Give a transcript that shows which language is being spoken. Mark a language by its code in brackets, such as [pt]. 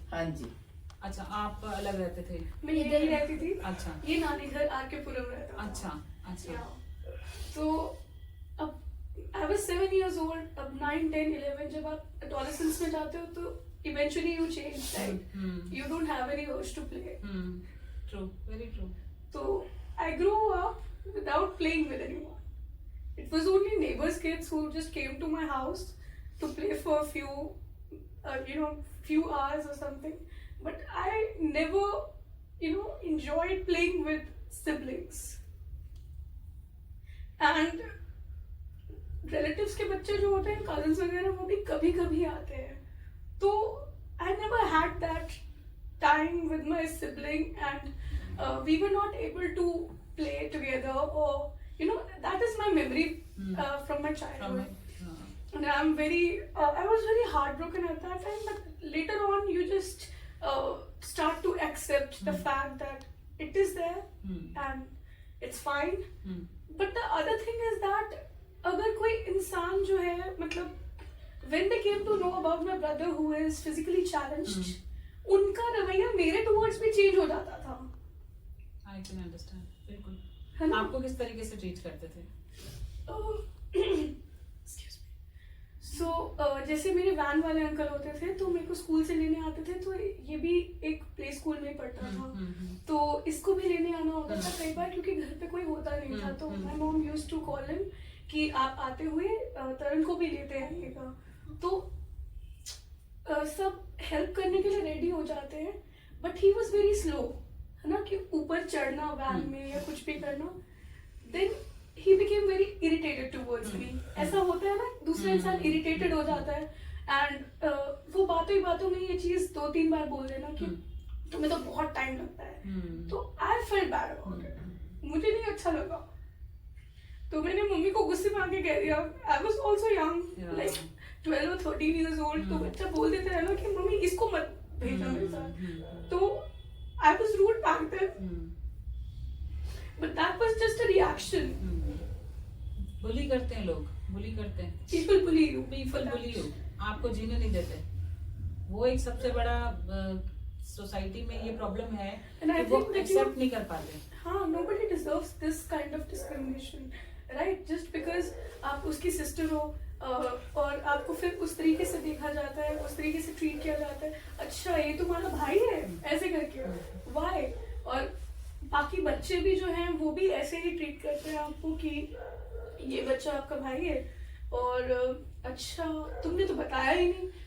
[hi] हाँ जी। अच्छा, आप अलग रहते थे? मैं इधर ही रहती थी। अच्छा ये नानी घर आर के पुरम रहता था। अच्छा अच्छा। तो अब [en] I was 7 years old, [hi] अब 9, 10, 11 जब आप adolescence में जाते हो तो [en] eventually you change, right? You don't have any urge to play. True, very true. So I grew up without playing with anyone. It was only neighbors' kids who just came to my house to play for a few hours or something. But I never, enjoyed playing with siblings. [hi] And relatives के बच्चे जो होते हैं, cousins वगैरह, वो भी कभी कभी आते हैं। [en] तो I never had that time with my sibling, and we were not able to play together, or that is my memory from my childhood. And I was very heartbroken at that time, but later on you just start to accept the fact that it is there and it's fine. But the other thing is that [hi] अगर कोई इंसान जो है, मतलब [en] when they came to know about my brother who is physically challenged, [hi] उनका रवैया मेरे [en] towards [hi] भी चेंज हो जाता था। [en] I can understand, बिल्कुल। [hi] है ना? आपको किस तरीके से ट्रीट करते थे? [en] Excuse me. [hi] So जैसे मेरे वैन वाले अंकल होते थे तो मेरे को स्कूल से लेने आते थे, तो ये भी एक प्ले स्कूल में पढ़ता था, तो इसको भी लेने आना होता था कई बार क्योंकि घर पे कोई होता नहीं था। तो [en] my mom used to call him [hi] कि आप आते हुए तरण को भी लेते आइएगा। तो सब हेल्प करने के लिए रेडी हो जाते हैं, [en] but he was very slow, [hi] है ना, कि ऊपर चढ़ना वैन में या कुछ भी करना। [en] Then he became very irritated towards me. [hi] ऐसा होता है ना, दूसरा इंसान irritated हो जाता है, and वो बातों ही बातों में ये चीज 2-3 बार बोल देना कि तुम्हें तो बहुत टाइम लगता है। [en] तो I felt bad about it. [hi] मुझे नहीं अच्छा लगा, तो मैंने मम्मी को गुस्से में आके कह दिया। [en] I was also young, like 12 or 13 years old, [hi] तो बच्चा बोल देता है ना कि मम्मी इसको मत भेजना मेरे साथ। [en] तो I was rude back then, but that was just a reaction. [hi] बुली करते हैं लोग, बुली करते हैं। [en] People bully you. People bully you, [hi] आपको जीने नहीं देते। वो एक सबसे बड़ा सोसाइटी में ये प्रॉब्लम है [en] And I [hi] कि वो [en] think that [hi] एक्सेप्ट नहीं कर पाते। [en] हाँ, nobody deserves this kind of discrimination, right? Just because [hi] आप उसकी सिस्टर हो और आपको फिर उस तरीके से देखा जाता है, उस तरीके से ट्रीट किया जाता है। अच्छा, ये तुम्हारा भाई है, ऐसे करके, why? और बाकी बच्चे भी जो हैं वो भी ऐसे ही ट्रीट करते हैं आपको कि ये बच्चा आपका भाई है, और अच्छा तुमने तो बताया ही नहीं।